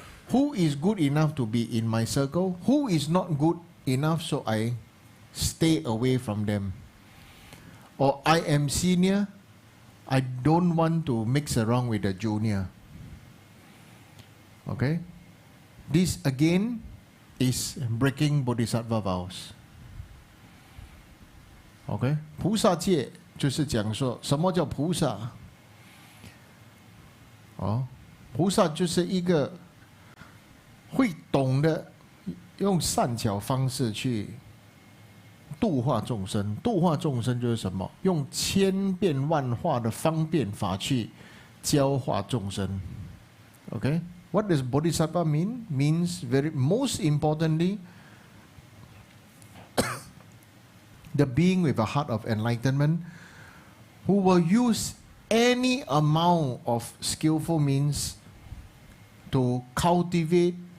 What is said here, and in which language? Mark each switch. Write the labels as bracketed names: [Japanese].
[English] Who is good enough to be in my circle? Who is not good enough, so I stay away from them? Or I am senior, I don't want to mix around with the junior. Okay? This again is breaking Bodhisattva vows. [Chinese] OK， 菩萨戒就是讲说什么叫菩萨？菩萨就是一个会懂得用善巧方式去度化众生。度化众生就是什么？用千变万化的方便法去教化众生。 [English] OK，What does Bodhisattva mean? Means most importantly, the being with a heart of enlightenment who will use any amount of skillful means to cultivate